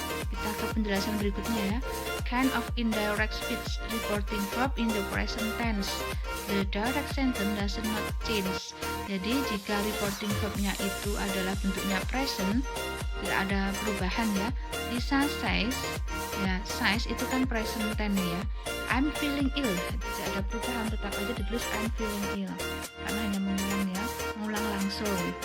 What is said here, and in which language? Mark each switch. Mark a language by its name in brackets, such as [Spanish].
[Indonesian] Kita ke penjelasan berikutnya ya. [English] Kind of indirect speech reporting verb in the present tense. The direct sentence does not change. [Indonesian] Jadi jika reporting verbnya itu adalah bentuknya present, tidak ada perubahan ya. Lisa says, ya says itu kan present tense ya. [English] I'm feeling ill, [Indonesian] tidak ada perubahan, tetap aja ditulis I'm feeling ill karena hanya mengulang ya, mengulang langsung.